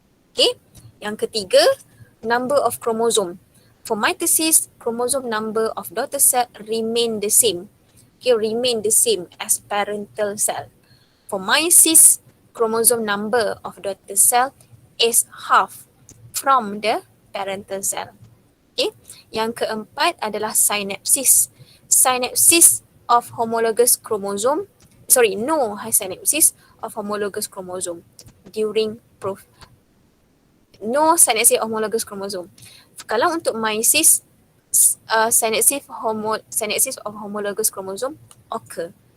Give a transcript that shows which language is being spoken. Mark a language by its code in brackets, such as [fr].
[ms] Okay, yang ketiga, [en] number of chromosome. For mitosis, chromosome number of daughter cell remain the same. Okay, remain the same as parental cell. For meiosis, chromosome number of daughter cell is half from the parental cell. Okay. [ms] Yang keempat adalah synapsis. [en] Synapsis of homologous chromosome. No synapsis of homologous chromosome during no synapsis of homologous chromosome. [ms] Kalau untuk [en] meiosis, synapsis of homologous chromosome occur.